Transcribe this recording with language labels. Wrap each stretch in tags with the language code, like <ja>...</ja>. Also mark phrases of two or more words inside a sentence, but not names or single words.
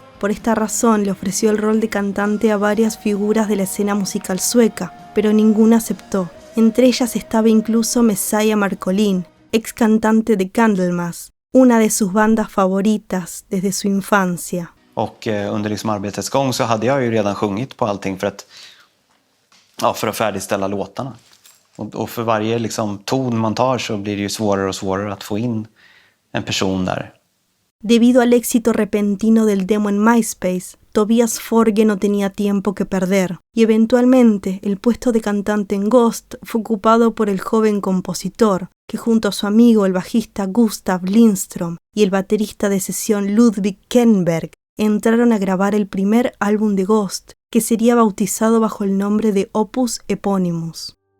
<es>Por esta razón, le ofreció el rol de cantante a varias figuras de la escena musical sueca, pero ninguna aceptó. Entre ellas estaba incluso Messiah Marcolin, ex cantante de Candlemass, una de sus bandas favoritas desde su infancia.</es> <sv>Och under liksom arbetets gång så hade jag ju redan sjungit på allting för att färdigställa låtarna. Och för varje liksom ton man tar så blir det ju svårare och svårare att få in en person där.</sv> <es>Debido al éxito repentino del demo en MySpace, Tobias Forge no tenía tiempo que perder, y eventualmente el puesto de cantante en Ghost fue ocupado por el joven compositor, que junto a su amigo el bajista Gustav Lindström y el baterista de sesión Ludwig Kernberg entraron a grabar el primer álbum de Ghost, que sería bautizado bajo el nombre de Opus Eponymous.</es>